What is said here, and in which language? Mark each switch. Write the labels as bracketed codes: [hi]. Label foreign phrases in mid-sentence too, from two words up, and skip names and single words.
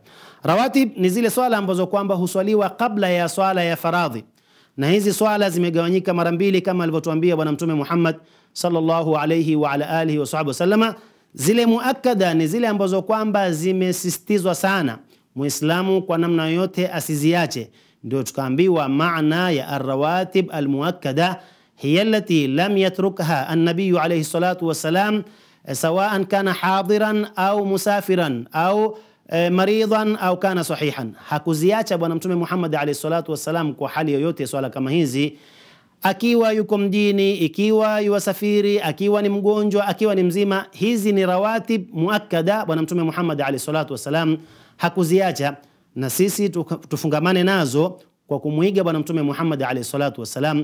[sw] Rawatib ni zile swala ambazo kwamba huswaliwa kabla ya swala ya faradhi, na hizi swala zimegawanyika mara mbili kama alivyotuambia bwana Mtume Muhammad [ar] صلى الله عليه وعلى آله وسلم. [sw] Zile muakkada ni zile ambazo kwamba zimesisitizwa sana Muislamu kwa namna yote asiziache. Ndio tukaambiwa maana ya [ar] الرواتب المؤكدة هي التي لم يتركها النبي عليه الصلاة والسلام سواء كان حاضرا أو مسافرا أو مريضا أو كان صحيحا. [sw] Hakuziacha bwana Mtume Muhammad [ar] عليه الصلاة والسلام [sw] kwa hali yoyote swala kama hizi, akiwa yuko mjini, ikiwa yuwasafiri, akiwa ni mgonjwa, akiwa ni mzima. Hizi ni rawatib muakkada, bwana Mtume Muhammad [ar] عليه الصلاة والسلام [sw] hakuziacha, na sisi tufungamane nazo kwa kumuiga bwana Mtume Muhammad [ar] عليه الصلاة والسلام.